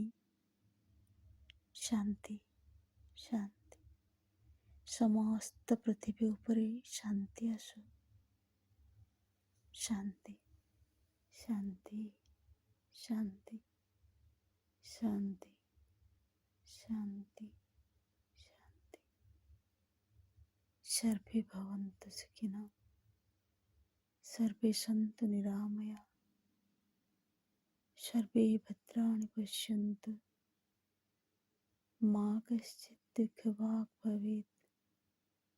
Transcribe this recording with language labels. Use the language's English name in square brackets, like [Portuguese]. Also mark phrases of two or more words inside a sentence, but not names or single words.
[Odia] ଶାନ୍ତି, ଶାନ୍ତି, ସମସ୍ତ ପୃଥିବୀ ଉପରେ ଶାନ୍ତି ଆସୁ। ଶାନ୍ତି, ଶାନ୍ତି, ଶାନ୍ତି, ଶାନ୍ତି, ଶାନ୍ତି, ଶାନ୍ତି। [Sanskrit] सर्वे भवन्तु सुखिनः, सर्वे सन्तु निरामया, सर्वे भद्राणि पश्यन्तु, मा कश्चित् दुःखभाग् भवेत्।